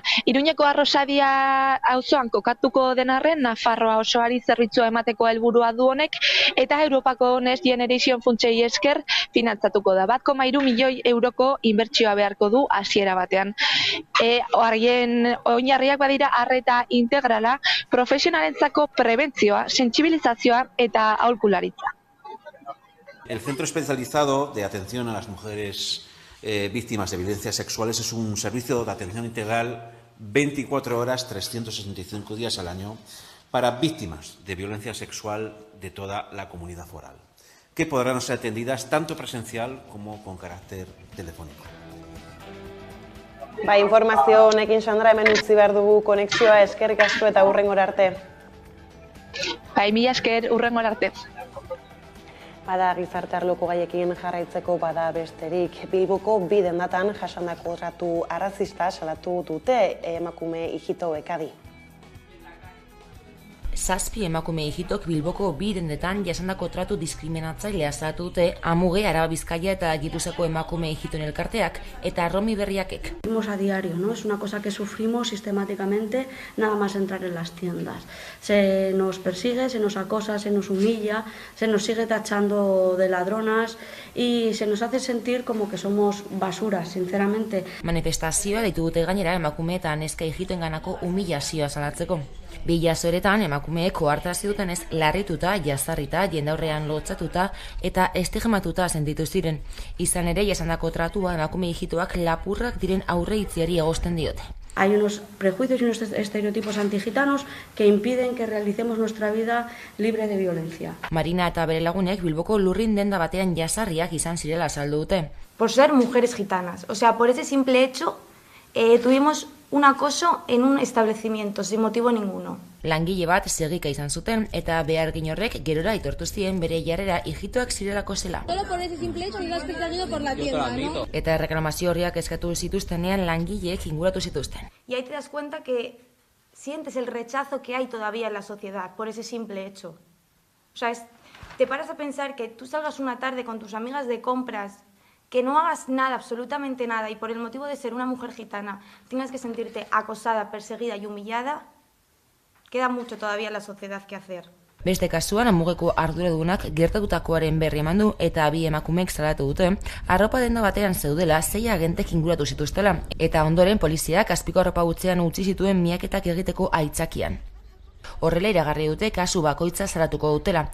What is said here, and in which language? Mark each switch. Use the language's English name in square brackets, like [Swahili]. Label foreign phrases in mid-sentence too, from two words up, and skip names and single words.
[Basque] Iruñeko Arrosadia auzoan kokatuko den arren, Nafarroa osoari zerbitzua emateko helburua du honek eta Europako Next Generation funtsei esker finantzatuko da. 1,3 milioi euroko inbertsioa beharko du hasiera batean. Oinarriak badira arreta integrala, profesionalentzako prebentzioa, sentsibilizazioa eta aholkularitza. [Spanish] El Centro Especializado de Atención a las Mujeres Víctimas de Violencias Sexuales es un servicio de atención integral 24 horas, 365 días al año para víctimas de violencia sexual de toda la comunidad foral, que podrán ser atendidas tanto presencial como con carácter telefónico. [Basque] Informazio honekin, Sandra, hemen utzi behar dugu konexioa, eskerrik asko eta hurrengora arte. Mila esker, hurrengora arte. Bada gizarte arloko gaiekin jarraitzeko bada besterik. Bilboko bi dendatan jasandako tratu arrazista salatu dute emakume ijitoek adi. 7 emakume ijitok Bilboko bi dendetan jasandako tratu diskriminatzailea salatu dute Amuge, Araba Bizkaia eta Gipuzkoako emakume ijitoen elkarteak eta Romi Berriakek. [Spanish] Vivimos a diario, ¿no? Es una cosa que sufrimos sistemáticamente nada más entrar en las tiendas. Se nos persigue, se nos acosa, se nos humilla, se nos sigue tachando de ladronas y se nos hace sentir como que somos basuras, sinceramente. [Basque] Manifestazioa deitu dute gainera emakume eta neska ijitoenganako humillazioa salatzeko. Bi jasoeretan emakumeek ohartarazi dutenez larrituta, jazarrita, jendaurrean lotzatuta eta estigmatuta sentitu ziren. Izan ere, jasandako tratua emakume ijitoak lapurrak diren aurreitziari egozten diote. [Spanish] Hay unos prejuicios y unos estereotipos antigitanos que impiden que realicemos nuestra vida libre de violencia. [Basque] Marina eta bere lagunek Bilboko lurrin denda batean jasarriak izan zirela azaldu dute. [Spanish] Por ser mujeres gitanas, o sea, por ese simple hecho tuvimos un acoso en un establecimiento, sin motivo ninguno. [Basque] Langile bat segika izan zuten eta behargin horrek gerora aitortu zien bere jarrera ijitoak zirelako zela. [Spanish] Solo por ese simple hecho ibas perseguido por la tienda, ¿no? [Basque] Eta erreklamazio horriak eskatu zituztenean langileek inguratu zituzten. [Spanish] Y ahí te das cuenta que sientes el rechazo que hay todavía en la sociedad por ese simple hecho. O sea, te paras a pensar que tú salgas una tarde con tus amigas de compras, que no hagas nada, absolutamente nada, y por el motivo de ser una mujer gitana tengas que sentirte acosada, perseguida y humillada, queda mucho todavía en la sociedad que hacer. [Basque] Beste kasuan, Amugeko arduradunak gertatutakoaren berri eman du eta bi emakumeek salatu dute, arropa denda batean zeudela 6 agentek inguratu zituztela, eta ondoren poliziak azpiko arropa gutzean utzi zituen miaketak egiteko aitzakian. Horrela iragarri dute kasu bakoitza salatuko dutela.